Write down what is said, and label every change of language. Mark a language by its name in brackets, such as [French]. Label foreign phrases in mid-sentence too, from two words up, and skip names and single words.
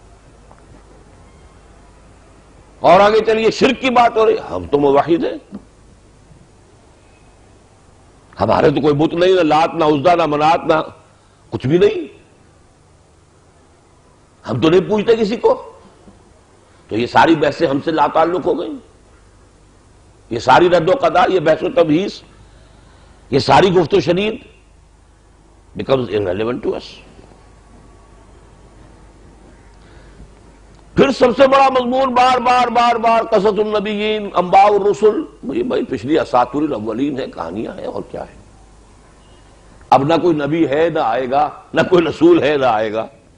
[Urdu] اور آگے چلیے، شرک کی بات ہو رہی، ہم تو موحد ہیں، ہمارے تو کوئی بت نہیں، نہ لات نہ عزا نہ منات نہ کچھ بھی نہیں، ہم تو نہیں پوچھتے کسی کو۔ تو یہ ساری بحثیں ہم سے لا تعلق ہو گئیں، یہ ساری رد و قضا، یہ بحث و تبحیث، یہ ساری گفت و شنید [English] becomes irrelevant to us۔ [Urdu] پھر سب سے بڑا مضمون بار بار بار بار [Arabic] قصص النبیین، انباء الرسل، [Urdu] بھائی پچھلی [Arabic] اساطیر الاولین [Urdu] ہے، کہانیاں ہیں، اور کیا ہے؟ اب نہ کوئی نبی ہے نہ آئے گا، نہ کوئی رسول ہے نہ آئے گا۔